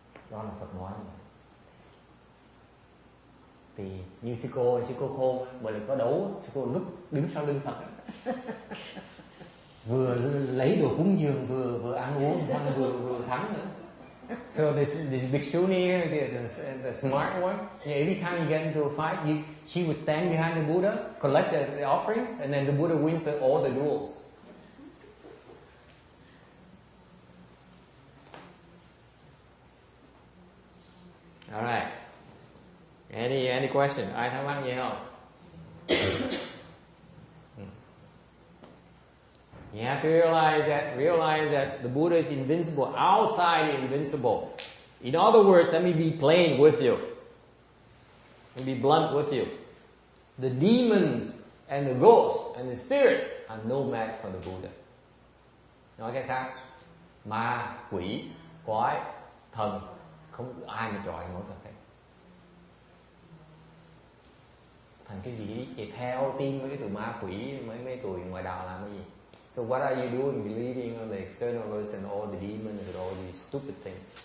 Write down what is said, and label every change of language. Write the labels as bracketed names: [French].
[Vietnamese] Đó là Phật nói như vậy. Thì như sư cô khôn, bởi vì có đấu, sư cô lúc đứng sau lưng Phật vừa lấy đồ cúng dường vừa ăn uống xong vừa thắng nữa. [English] So this bhikshuni here, the smart one, every time you get into a fight, she would stand behind the Buddha, collect the offerings, and then the Buddha wins all the duels. All right. Any question? [Vietnamese] Ai thắc mắc gì không? [English] You have to realize that the Buddha is invincible, outside invincible. In other words, let me be plain with you. Let me be blunt with you. The demons and the ghosts and the spirits are no match for the Buddha. [Vietnamese] Nói cách khác, ma, quỷ, quái, thần, không ai mà chọi nổi cả. Thành cái gì vậy? Theo tin mấy cái tụi ma quỷ, mấy tụi ngoại đạo làm cái gì? [English] So what are you doing believing on the external world and all the demons and all these stupid things?